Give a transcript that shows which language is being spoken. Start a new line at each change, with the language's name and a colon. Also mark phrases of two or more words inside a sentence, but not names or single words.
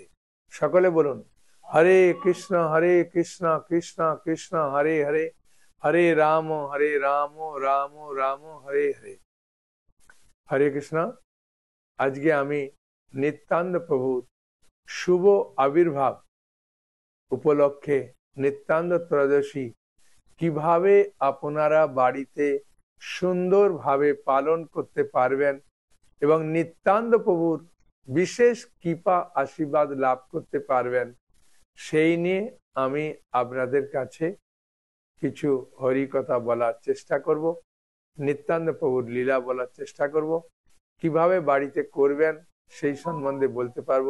Bangla: সকলে বলুন
Sanskrit: हरे कृष्णा कृष्णा कृष्णा हरे हरे, हरे राम राम राम हरे हरे। हरे कृष्णा।
Bangla: আজ কে আমি নিত্যানন্দ প্রভু শুভ আবির্ভাব উপলক্ষে নিত্যানন্দ ত্রয়োদশী কিভাবে আপনারা বাড়িতে সুন্দরভাবে পালন করতে পারবেন এবং নিত্যানন্দ প্রভুর বিশেষ কৃপা আশীর্বাদ লাভ করতে পারবেন সেই নিয়ে আমি আপনাদের কাছে কিছু হরি কথা বলার চেষ্টা করব, নিত্যানন্দ প্রভুর লীলা বলার চেষ্টা করব, কিভাবে বাড়িতে করবেন সেই সম্বন্ধে বলতে পারবো।